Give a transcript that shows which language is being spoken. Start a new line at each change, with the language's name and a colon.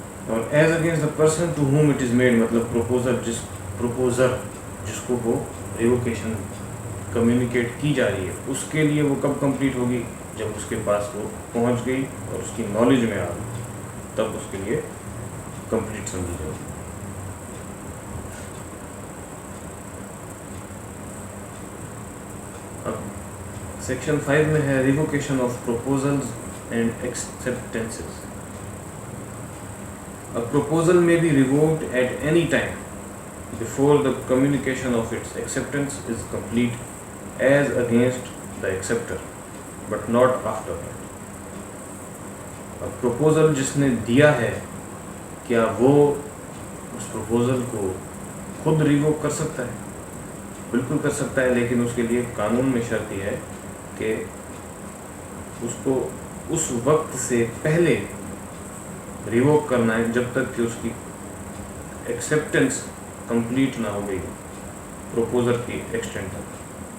Urdu: اور
English: as against the person to whom it is made,
Urdu: مطلب پروپوزر جس کو وہ ریووکیشن کمیونیکیٹ کی جا رہی ہے، اس کے لیے وہ کب کمپلیٹ ہوگی؟ جب اس کے پاس وہ پہنچ گئی اور اس کی نالج میں آ گئی، تب اس کے لیے کمپلیٹ سمجھی جائے گی. اب سیکشن 5 میں ہے
English: Revocation of proposals and acceptances. A proposal may be revoked at any time before the communication of its acceptance is complete as against the acceptor, but not after that. A proposal
Urdu: جس نے دیا ہے کیا وہ اس proposal کو خود revoke کر سکتا ہے؟ بالکل کر سکتا ہے، لیکن اس کے لیے قانون میں شرط یہ ہے کہ اس کو اس وقت سے پہلے ریووک کرنا ہے جب تک کہ اس کی ایکسیپٹنس کمپلیٹ نہ ہو گئی پروپوزر کی ایکسٹینٹ تک.